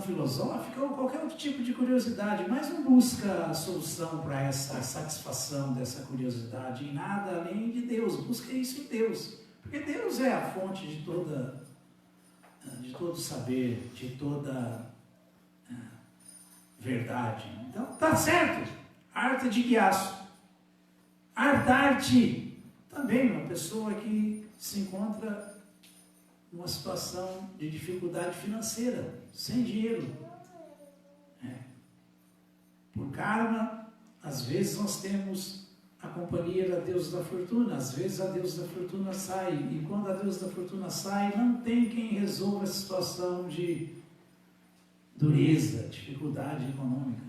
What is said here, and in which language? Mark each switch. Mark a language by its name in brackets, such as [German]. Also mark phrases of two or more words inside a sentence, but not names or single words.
[Portuguese] filosófica ou qualquer outro tipo de curiosidade, mas não busca a solução para essa satisfação dessa curiosidade em nada além de Deus, busca isso em Deus, porque Deus é a fonte de todo saber, de toda verdade. Então, tá certo. [Sanskrit] अर्थ जिज्ञासु. [Portuguese] Artharti, também uma pessoa que se encontra numa situação de dificuldade financeira, sem dinheiro. Por karma, às vezes nós temos a companhia da deusa da fortuna, às vezes a deusa da fortuna sai, e quando a deusa da fortuna sai, não tem quem resolva a situação de dureza, dificuldade econômica.